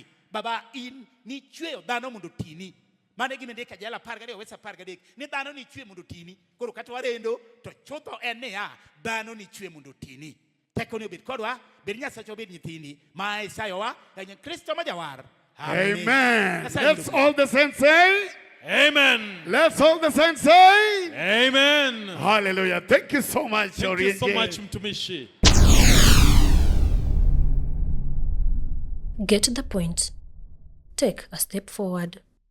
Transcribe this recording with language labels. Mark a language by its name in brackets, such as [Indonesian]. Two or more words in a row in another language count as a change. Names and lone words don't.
[Luo (Kenya and Tanzania)] Baba in ni chweyo dhano mondo tini. Mane gimendika jala 12 wesa 13 ni dhano ni chwe mondo tini. Koro kata warendo to chutho en niya dhano ni chwe mondo tini. Teko ni Obed kodwa bed Nyasaye obed nyithini ma Isayowa en Kristo ma jawar. [English] Amen. Let's all the saints say Amen. Let's all the saints say Amen. Hallelujah. Thank you so much. Thank you so much, mtumishi. Get the point. Take a step forward.